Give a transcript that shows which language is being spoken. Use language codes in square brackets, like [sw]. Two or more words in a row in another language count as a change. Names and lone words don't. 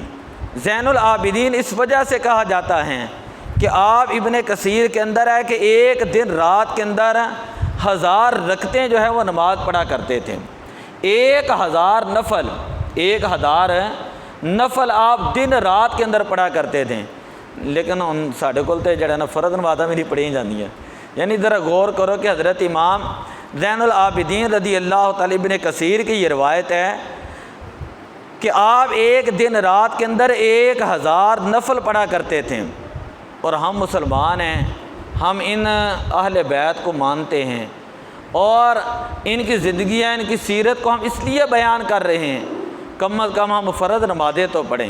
[ur] زین العابدین اس وجہ سے کہا جاتا ہے کہ آپ ابن کثیر کے اندر ہے کہ ایک دن رات کے اندر 1000 رکعتیں جو ہے وہ نماز پڑھا کرتے تھے، 1000 نفل، 1000 نفل آپ دن رات کے اندر پڑھا کرتے تھے۔ [pa] لیکن ہن ساڈے کول تے جڑا نا فرض نمازاں بھی نہیں پڑھیاں جاندیاں۔ [ur] یعنی ذرا غور کرو کہ حضرت امام زین العابدین رضی اللہ تعالی ابن کثیر کی یہ روایت ہے کہ آپ ایک دن رات کے اندر 1000 نفل پڑھا کرتے تھے، اور ہم مسلمان ہیں، ہم ان اہل بیت کو مانتے ہیں اور ان کی زندگیاں، ان کی سیرت کو ہم اس لیے بیان کر رہے ہیں، کم از کم ہم فرض نمازیں تو پڑھیں۔